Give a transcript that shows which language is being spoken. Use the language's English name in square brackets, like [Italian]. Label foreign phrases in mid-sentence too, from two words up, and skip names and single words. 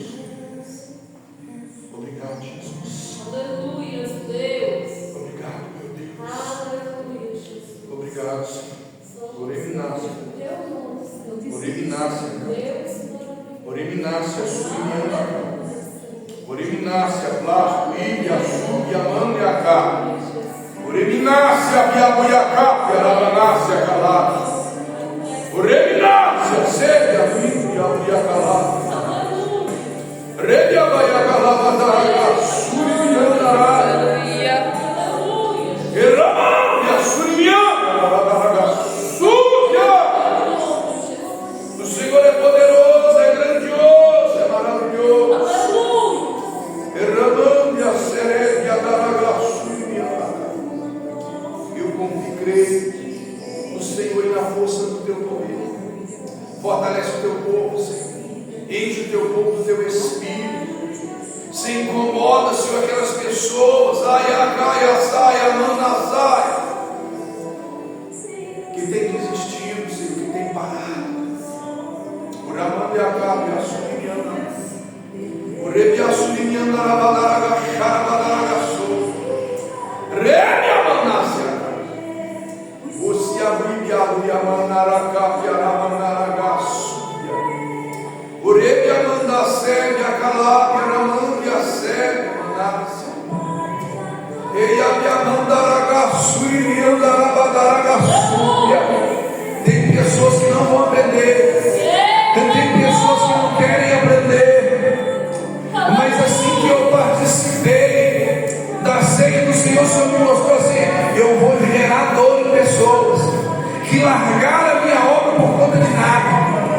[Portuguese] Obrigado, Jesus. Aleluia, Deus. Obrigado, meu Deus. Aleluia, Jesus. Obrigado, Senhor. Oreminácia. Oreminácia. Oreminácia, Suriana. Oreminácia, Plástico, Ilha, Sub, Amanda e Acá. Oreminácia, Biabuiacá, Piarabanácia, Calá. Oreminácia, Sede, Aviv, Biabuiacalá. Rede Abaiacalá, Badaraga, Suriana. Erramia, Suriana, Badaraga, Súria. O Senhor é poderoso, é grandioso, é maravilhoso. Erramia, Serede, Adaraga, Suriana. Eu confio e creio no Senhor e na força do teu poder. Fortalece o teu povo, Senhor. Enche o teu povo do teu espírito. Se incomoda, Senhor, aquelas pessoas, que tem desistido, Senhor, que tem parado. O Ramandiacabe, a Sulimiana, o Rebia Sulimiana, Rabadaraga, Xarabadaraga, Rebia Manácia, o Siabibiado, Yamanaraca, Yaramanaraga, o Rebia Manda Sede, a Calabia, Ramandia Sede, Manácia. Tem pessoas que não vão aprender. Tem pessoas que não querem aprender. Mas assim que eu participei da ceia do Senhor, o Senhor me mostrou assim: eu vou gerar dor em pessoas que largaram a minha obra por conta de nada.